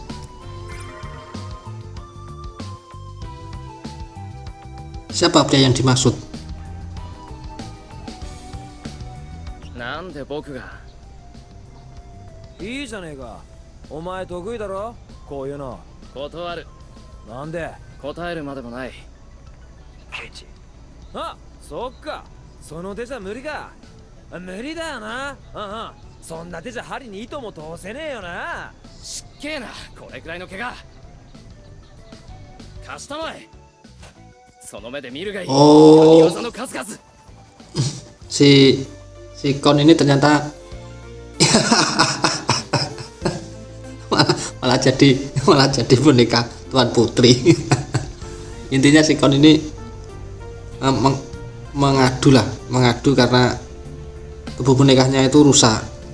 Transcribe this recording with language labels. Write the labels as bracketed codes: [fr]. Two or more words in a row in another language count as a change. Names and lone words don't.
[id] Siapa pria yang dimaksud? [ja] なんで僕が。いいじゃねえか。お前得意だろこういうの。断る。なんで。答えるまでもない。ケチ。あ、そっか。その手じゃ無理か。無理だよな。うんうん。そんな手じゃ針に糸も通せねえよな。しっけえな、これくらいの怪我。貸したまえ。その目で見るがいい。 Oh, 技の数々。 [id] si Kon ini ternyata malah jadi boneka Tuan Putri. Intinya si Kon ini mengadu karena tubuh bonekanya itu rusak.